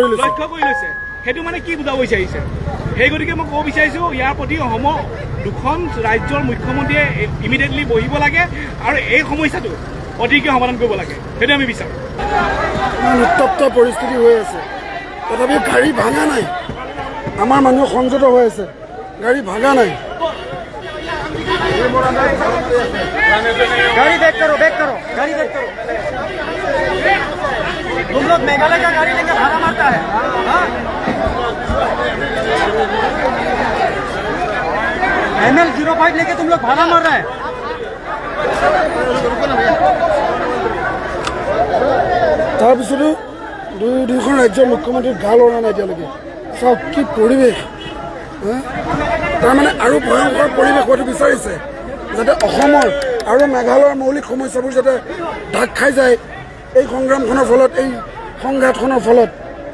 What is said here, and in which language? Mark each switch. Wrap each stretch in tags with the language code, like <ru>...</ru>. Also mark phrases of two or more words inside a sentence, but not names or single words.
<as>লৈছে সেইটো মানে কি বুজাব বিচাৰিছে সেই গতিকে মই ক'ব বিচাৰিছোঁ ইয়াৰ প্ৰতি অসমৰ দুখন ৰাজ্যৰ মুখ্যমন্ত্ৰীয়ে ইমিডিয়েটলি বহিব লাগে আৰু এই সমস্যাটো অধিককৈ সমাধান কৰিব লাগে সেইটো আমি বিচাৰোঁ উত্তপ্ত পৰিস্থিতি হৈ আছে তথাপিও গাড়ী ভাঙা নাই আমাৰ মানুহ সংযত হৈ আছে গাড়ী ভাঙা নাই</as> <hi>गाड़ी बैक करो गाड़ी बैक करो तुम लोग मेघालय का गाड़ी लेकर भाड़ा मारता है ML05 लेके तुम लोग भाड़ा मार रहा है</hi> <as>তাৰপিছতো দুয়োখন ৰাজ্যৰ মুখ্যমন্ত্ৰীৰ গা লৰা নাই এতিয়ালৈকে চাওক কি পৰিৱেশ তাৰমানে আৰু ভয়ংকৰ পৰিৱেশ হোৱাটো বিচাৰিছে যাতে অসমৰ আৰু মেঘালয়ৰ মৌলিক সমস্যাবোৰ যাতে ঢাক খাই যায় এই সংগ্ৰামখনৰ ফলত এই সংঘাতখনৰ ফলত</as>